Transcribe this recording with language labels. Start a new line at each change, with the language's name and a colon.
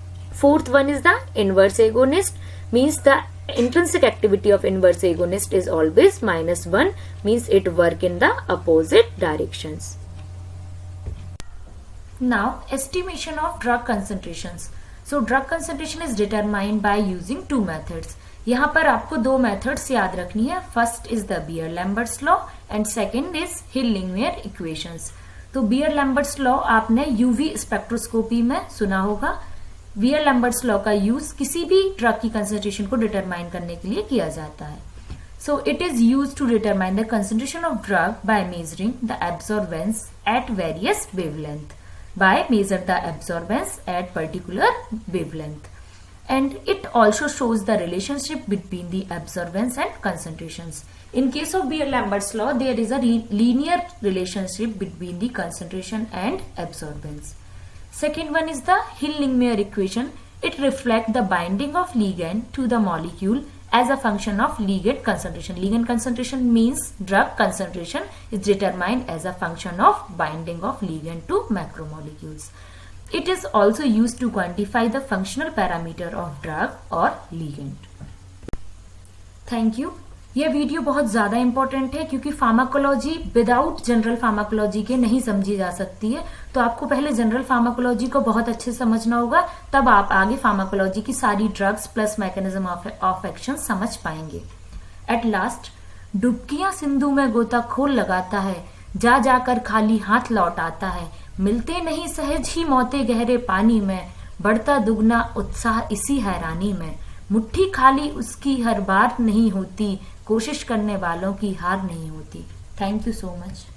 English: Fourth one is the inverse agonist, means the intrinsic activity of inverse agonist is always -1, means it work in the opposite directions. Now estimation of drug concentrations. So drug concentration is determined by using two methods.
Hindi: यहाँ पर आपको दो methods याद रखनी है.
English: First is the Beer Lambert's law and second is Hill Langmuir equations.
Hindi: तो beer-Lambert's law आपने UV spectroscopy में सुना होगा. बियर-लैम्बर्ट्स लॉ का यूज किसी भी ड्रग की कंसेंट्रेशन को डिटरमाइन करने के लिए किया जाता है.
English: So it is use to determine the concentration of drug by measuring the absorbance at various wavelength. By measure the absorbance at particular wavelength, and it also shows the relationship between the absorbance and concentrations. In case of Beer-Lambert's law, there is a linear relationship between the concentration and absorbance. Second one is the Hill-Lingmeyer equation. It reflects the binding of ligand to the molecule as a function of ligand concentration. Ligand concentration means drug concentration is determined as a function of binding of ligand to macromolecules. It is also used to quantify the functional parameter of drug or ligand. Thank you.
Hindi: ये video बहुत ज्यादा important है क्योंकि pharmacology without general pharmacology के नहीं समझी जा सकती है। तो आपको पहले जनरल फार्माकोलॉजी को बहुत अच्छे से समझना होगा, तब आप आगे फार्माकोलॉजी की सारी drugs plus mechanism of action समझ पाएंगे। एट लास्ट डुबकियां सिंधु में गोताखोर लगाता है, जा जाकर खाली हाथ लौट आता है, मिलते नहीं सहज ही मौतें गहरे पानी में, बढ़ता दुगना उत्साह इसी हैरानी में, मुट्ठी खाली उसकी हर बार नहीं होती, कोशिश करने वालों की हार नहीं होती।
English: Thank you so much.